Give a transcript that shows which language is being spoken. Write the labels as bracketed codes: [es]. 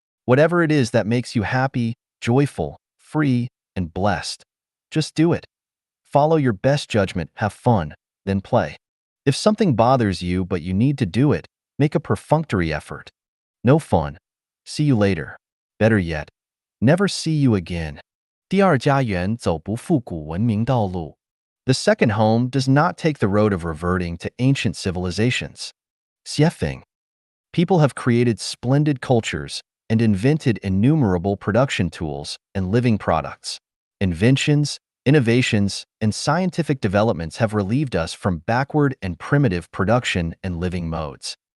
[en] Whatever it is that makes you happy, joyful, free, and blessed, just do it. Follow your best judgment, have fun, then play. If something bothers you but you need to do it, make a perfunctory effort. No fun. See you later. Better yet, never see you again. [zh] 第二家园走不复古文明道路。 [en] The second home does not take the road of reverting to ancient civilizations. Xiefeng. People have created splendid cultures and invented innumerable production tools and living products. Inventions, innovations, and scientific developments have relieved us from backward and primitive production and living modes.